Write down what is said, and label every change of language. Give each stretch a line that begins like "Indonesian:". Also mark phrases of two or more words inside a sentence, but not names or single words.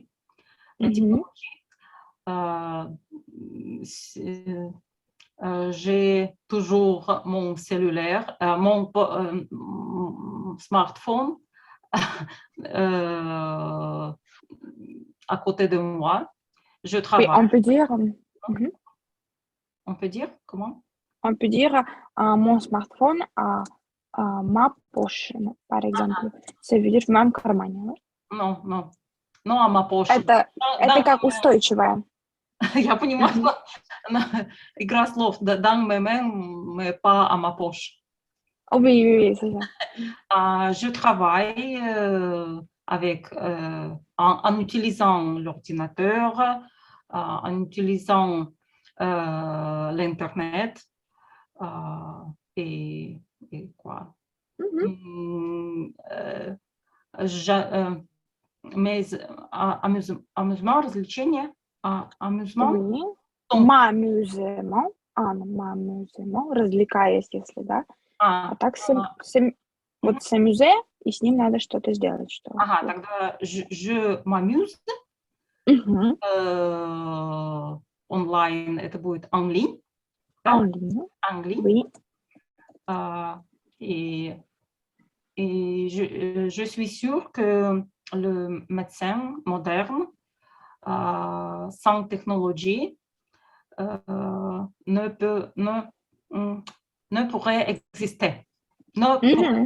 French: La technologie, j'ai toujours mon cellulaire, mon smartphone à côté de moi. Je Oui, travaille. on peut dire, On peut dire comment? on peut dire mon smartphone à ma poche, par exemple. Ça veut dire même кармане. Non, non, non à ma poche.
Russian: Это
French: Dans-
Russian: как устойчивое. Я понимаю, Мгм. игра слов,
French: dans mes mains, mais pas à ma poche. Oui, oui, oui, c'est ça. Je travaille en utilisant l'ordinateur, en utilisant l'Internet et, quoi. Мгм. Mes amusements, развлечения, amusement, Oui. sont- M'amusement. M'amusement.
Russian: Развлекаясь, если, да. А так вот s'amuser, и с ним надо что-то сделать. Что... ага, тогда
French: je m'amuse, Мгм.
Russian: онлайн, это будет
French: en ligne, En ligne. en ligne. Oui. Et je suis sûre que le médecin moderne, sans technologie, ne pourrait exister, ne pourrait